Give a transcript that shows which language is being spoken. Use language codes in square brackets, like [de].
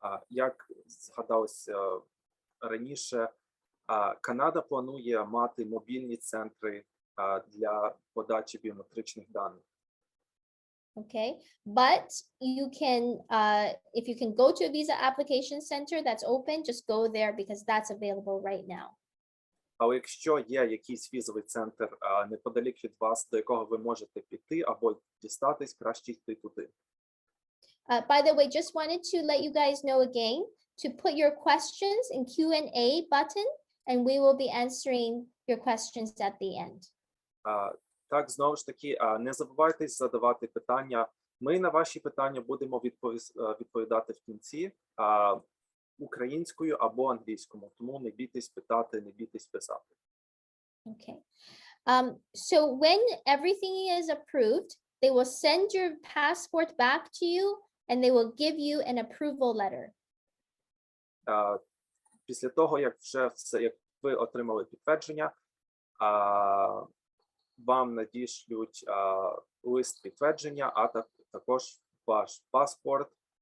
[uk] Як згадалося раніше, Канада планує мати мобільні центри для подачі біометричних даних. [en] Okay, but you can, if you can go to a visa application center that's open, just go there because that's available right now. [uk] Але якщо є якийсь візовий центр неподалік від вас, до якого ви можете піти або дістатись, краще йти туди. [en] By the way, just wanted to let you guys know again to put your questions in Q&A button, and we will be answering your questions at the end. [uk] Так, знову ж таки, не забувайте задавати питання. Ми на ваші питання будемо відповідати в кінці українською або англійською, тому не бійтесь питати, не бійтесь писати. [en] Okay. So when everything is approved, they will send your passport back to you and they will give you an approval letter. [uk] Після того, як вже все, як ви отримали підтвердження, вам надішлють лист підтвердження, а також ваш паспорт.